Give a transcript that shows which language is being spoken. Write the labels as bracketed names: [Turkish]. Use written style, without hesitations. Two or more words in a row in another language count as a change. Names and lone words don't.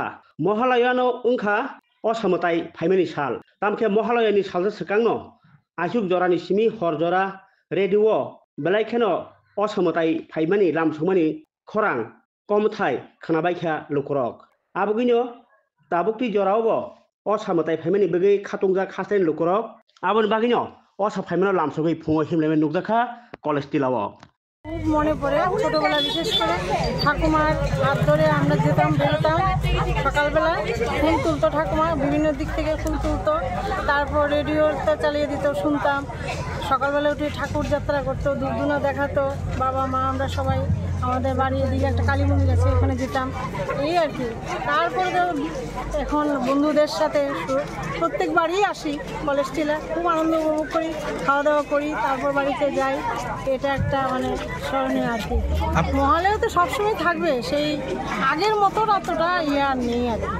[Kok Borok] महालयानो उंखा असामताय फाइमेनि साल तामखे महालयानि सालजो सकांनो आजुक जरानि सिमि हर जरा रेडिअ बेलाइखेनो असामताय फाइमेनि लामसुमानि खरां कमथाय खोनाबायखा लुकरक आबुगिनो दाबुक्ति जरावबो असामताय फाइमेनि बगै खातुंजा खासेन लुकरक आबुन बागिनो असा फाइमेनो लामसुगै फुङाव हिमलेमेन नुजाखा कलेज तिलाव [Bangla] খুব মনে পড়ে ছোটবেলা বিশেষ করে ঠাকুমার হাত ধরে আমরা যেতাম বেরোতাম সকালবেলা ফুল তুলতো ঠাকুমা বিভিন্ন দিক থেকে ফুল তুলতো তারপর রেডিওতে চালিয়ে দিত শুনতাম সকালবেলা উঠে ঠাকুর যাত্রা করতো দুধুনা দেখাতো বাবা মা আমরা সবাই আমাদের বাড়ির দিকে একটা কালী মন্দির আছে ওখানে যেতাম এই আর কি তারপরে এখন বন্ধুদের সাথে প্রত্যেক বাড়িই আসি কলেজ টিলা খুব আনন্দ উপভোগ করি খাওয়া দাওয়া করি তারপর বাড়িতে যাই এটা একটা মানে স্মরণীয় আর কি মহালয়া তো সবসময় থাকবে সেই আগের মতো অতটা আর নেই আর কি